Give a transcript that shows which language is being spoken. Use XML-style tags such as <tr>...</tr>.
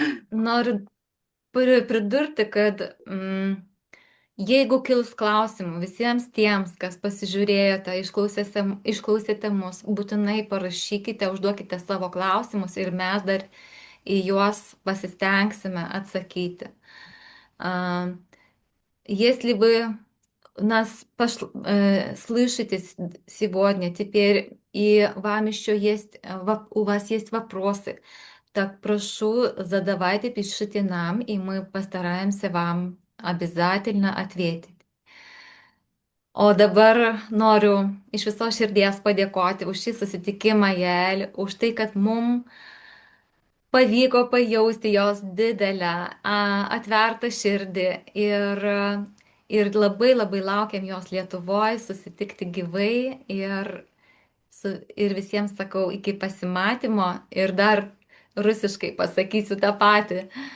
<lt>Noriu pridurti, kad jeigu kils klausimų visiems tiems, kas pasižiūrėjote, išklausėte mus, būtinai parašykite, užduokite savo klausimus ir mes dar į juos pasistengсime отсакити.</lt> <ru>Если вы нас слышите сегодня, теперь и вам еще есть, у вас есть вопросы, так прошу, задавайте, пишите нам, и мы постараемся вам обязательно ответить.</ru> <lt>O dabar noriu iš viso širdies padėkoti už šį susitikimą, Jael, už tai, kad mums pavyko pajausti jos didelę, atvertą širdį ir labai labai laukiam jos Lietuvoje, susitikti gyvai ir visiems sakau iki pasimatymo ir dar rusiškai pasakysiu tą patį.</lt>